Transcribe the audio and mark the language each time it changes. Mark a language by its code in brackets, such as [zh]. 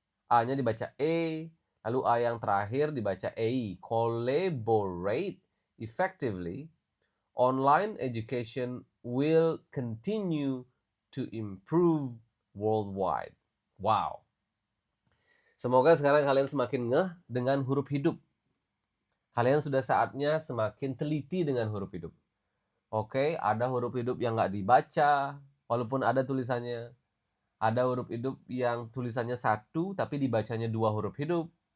[id] A-nya dibaca E, lalu A yang terakhir dibaca EI. [en] Collaborate effectively, online education will continue to improve worldwide. Wow. [id] Semoga sekarang kalian semakin ngeh dengan huruf hidup. Kalian sudah saatnya semakin teliti dengan huruf hidup. Oke, ada huruf hidup yang nggak dibaca, walaupun ada tulisannya. Ada huruf hidup yang tulisannya satu, tapi dibacanya 2 huruf hidup.